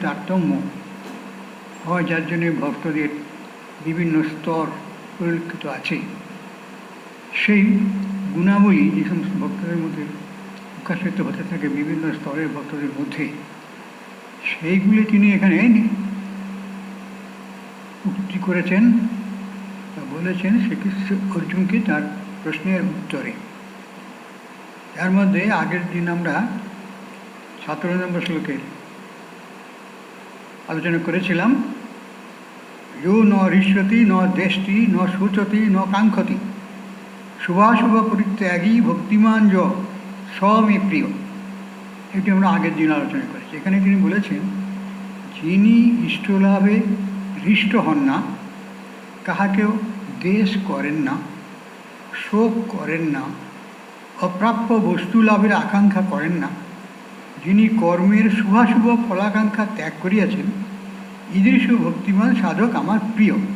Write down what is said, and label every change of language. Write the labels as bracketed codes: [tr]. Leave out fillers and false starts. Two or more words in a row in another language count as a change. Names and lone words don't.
[bn] তারতম্য হয়, যার জন্য ভক্তদের বিভিন্ন স্তর পরিলক্ষিত আছে, সেই গুণাবলী যে সমস্ত ভক্তদের মধ্যে প্রকাশিত হতে থাকে বিভিন্ন স্তরের ভক্তদের মধ্যে, সেইগুলি তিনি এখানে উক্তি করেছেন বা বলেছেন শ্রীকৃষ্ণ অর্জুনকে তার প্রশ্নের উত্তরে। তার মধ্যে আগের দিন আমরা 17 নম্বর শ্লোকের আলোচনা করেছিলাম। [sa] यो न हृष्यति न देष्टि न शोचति न कांक्षति शुभाशुभ परित्यागी भक्तिमान ज स मे प्रिय। [bn] এটি আমরা আগের দিন আলোচনা করেছি। এখানে তিনি বলেছেন, যিনি ইষ্টলাভে হৃষ্ট হন না, কাহাকেও দেশ করেন না, শোক করেন না, অপ্রাপ্য বস্তু লাভের আকাঙ্ক্ষা করেন না, যিনি কর্মের শুভাশুভ ফলাকাঙ্ক্ষা ত্যাগ করিয়াছেন, ঈদৃশ ভক্তিমান সাধক আমার প্রিয়।